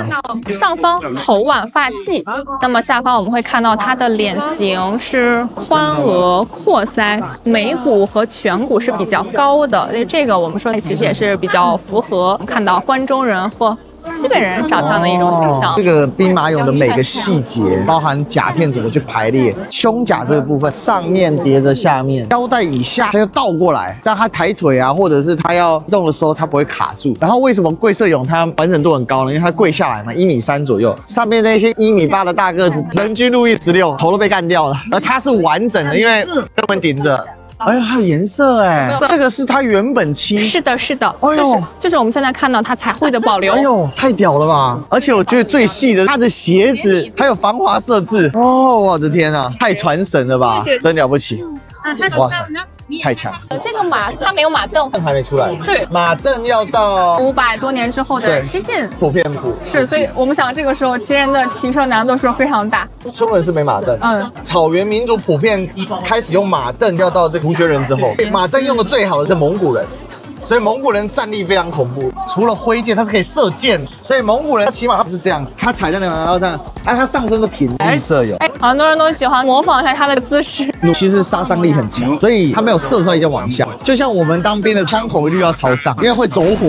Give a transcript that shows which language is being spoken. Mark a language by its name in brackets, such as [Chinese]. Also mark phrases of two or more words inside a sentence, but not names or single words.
[Chinese] 上方頭挽發髻，那麼下方我們會看到他的臉型是寬額闊腮，眉骨和颧骨是比較高的，所以這個我們說其實也是比較符合看到關中人或西北人長相的一種形象。這個兵馬俑的每個細節，包含甲片怎麼去排列，胸甲這個部分上面疊着下面，腰帶以下它要倒過來，這樣他抬腿啊，或者是他要動的時候，他不會卡住。然後為什麼貴社俑它完整度很高呢？因為它跪下來嘛，1.3米左右，上面那些1.8米的大個子，人均路易16，頭都被幹掉了，而它是完整的，因為根本頂着。哎呀，還有顏色哎，這個是它原本漆。是的，哎呦，就是我們現在看到它彩繪的保留。哎呦，太屌了吧！而且我覺得最細的，它的鞋子還有防滑設置。哦，我的天啊，太傳神了吧，真了不起！哇塞，太強！这个马它没有马鐙，还沒出來。对，馬鐙要到 500多年之後的西晉普遍譜。是，所以我們想這個時候騎人的騎射難度是非常大。匈奴人是沒馬鐙。草原民族普遍開始用馬鐙，要到這個突厥人之後，馬鐙用的最好的是蒙古人。所以蒙古人戰力非常恐怖，除了揮劍，它是可以射箭。所以蒙古人他起碼他不是這樣，他踩在那個，然後這樣，哎，他上身是平的。綠色有，很多人都喜歡模仿一下他的姿勢。其實殺傷力很強，所以他沒有射出來一定要往下。就像我們當兵的槍口一律要朝上，因為會走火。